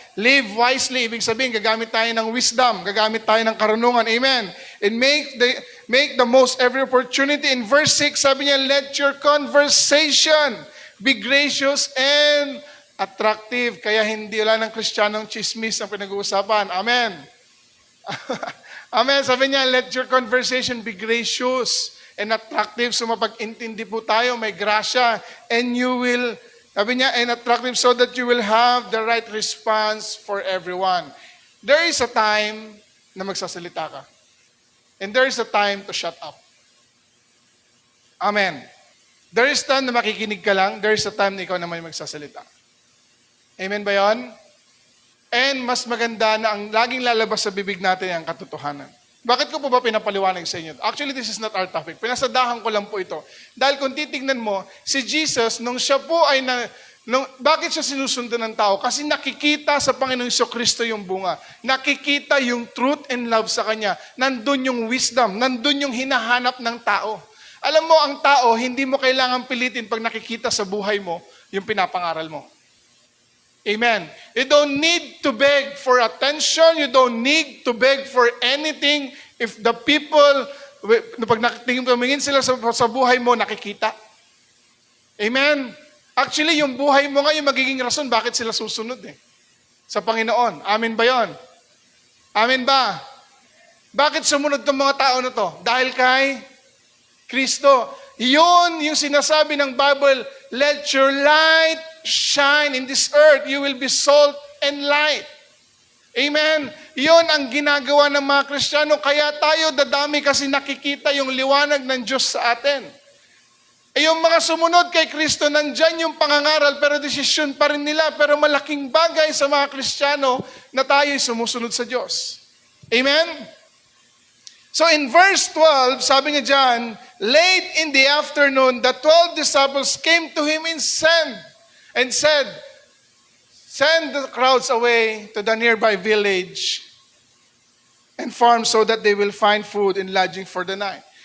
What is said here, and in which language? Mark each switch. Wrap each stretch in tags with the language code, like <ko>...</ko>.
<en>Live wisely,</en> <tl>ibig sabihin, gagamit tayo ng wisdom, gagamit tayo ng karunungan. Amen.</tl> <en>And make the most every opportunity. In verse 6,</en> <tl>sabi niya,</tl> <en>let your conversation be gracious and attractive.</en> <tl>Kaya hindi wala ng Kristiyanong chismis ang pinag-uusapan. Amen. Amen.</tl> <en>Sabi niya, let your conversation be gracious and attractive.</en> <tl>So mapag-intindi po tayo, may grasya.</tl> <en>And you will,</en> <tl>sabi niya,</tl> <en>and attractive so that you will have the right response for everyone. There is a time</en> <tl>na magsasalita ka.</tl> <en>And there is a time to shut up.</en> <tl>Amen.</tl> <en>There is time</en> <tl>na makikinig ka lang.</tl> <en>There is a time</en> <tl>na ikaw naman yung magsasalita. Amen ba yun? And mas maganda na ang laging lalabas sa bibig natin ang katotohanan. Bakit ko po ba pinapaliwanag sa inyo?</tl> <en>Actually, this is not our topic.</en> <tl>Pinasadahan ko lang po ito. Dahil kung titignan mo, si Jesus, nung siya po ay bakit siya sinusundan ng tao? Kasi nakikita sa Panginoong Jesucristo yung bunga. Nakikita yung</tl> <en>truth and love</en> <tl>sa Kanya. Nandun yung wisdom. Nandun yung hinahanap ng tao. Alam mo, ang tao, hindi mo kailangan pilitin pag nakikita sa buhay mo yung pinapangaral mo. Amen.</tl> <en>You don't need to beg for attention. You don't need to beg for anything if the people,</en> <tl>pag tumingin sila sa buhay mo, nakikita.</tl> <en>Amen.</en> <tl>Actually, yung buhay mo ngayon magiging rason bakit sila susunod sa Panginoon. Amen ba yon? Amen ba? Bakit sumunod ng mga tao na to? Dahil kay Kristo. Yun yung sinasabi ng Bible,</tl> <en>let your light shine in this earth. You will be salt and light. Amen.</en> <tl>Yun ang ginagawa ng mga Kristiyano. Kaya tayo dadami kasi nakikita yung liwanag ng Diyos sa atin. Yung mga sumunod kay Kristo, nandyan yung pangangaral, pero desisyon pa rin nila. Pero malaking bagay sa mga Kristiyano na tayo'y sumusunod sa Diyos. Amen?</tl> <en>So in verse 12,</en> <tl>sabi niya dyan,</tl> <en>late in the afternoon, the 12 disciples came to him and said, send the crowds away to the nearby village and farm so that they will find food and lodging for the night.</en>